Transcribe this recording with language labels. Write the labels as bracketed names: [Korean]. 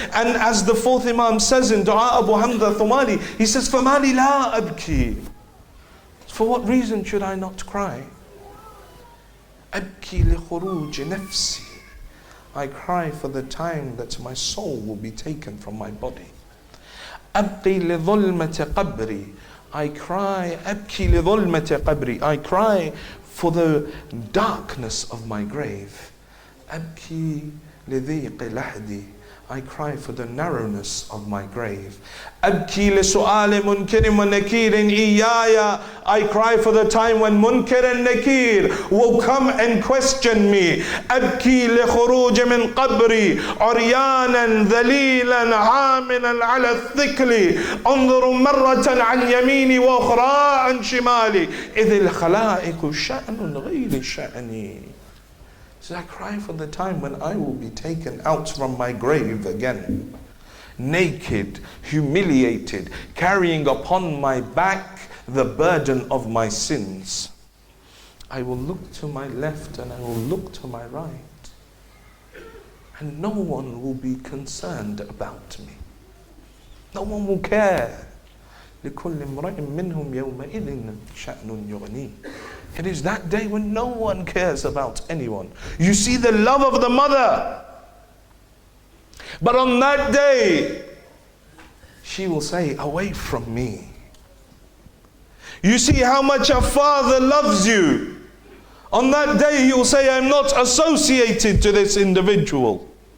[English] And as the fourth Imam says in Dua Abu Hamza Thumali, he says, [Arabic] فَمَا لِي لَا أَبْكِي. [English] For what reason should I not cry? [Arabic] أَبْكِي لِخُرُوجِ نَفْسِي. [English] I cry for the time that my soul will be taken from my body. [Arabic] أَبْقِي لِظُلْمَةِ قَبْرِي. [English] I cry, [Arabic] أبكي لظلمة قبري. [English] I cry for the darkness of my grave. [Arabic] أبكي لضيق لحدي. [English] I cry for the narrowness of my grave. [Arabic] أبكي لسؤال منكر ونكير إياي. [English] I cry for the time when Munkar and Nakir will come and question me. [Arabic] أبكي لخروج من قبري عريانا ذليلا عاملا على الثكل انظر مرة عن يميني وأخرى عن شمالي إذ الخلائق شأن غير شأني. [English] So I cry for the time when I will be taken out from my grave again, naked, humiliated, carrying upon my back the burden of my sins. I will look to my left and I will look to my right, and no one will be concerned about me. No one will care. [Arabic] لكل امرئ منهم يومئذ شأن يغنيه. [English] It is that day when no one cares about anyone. You see the love of the mother. But on that day, she will say, away from me. You see how much a father loves you. On that day, he will say, I'm not associated to this individual.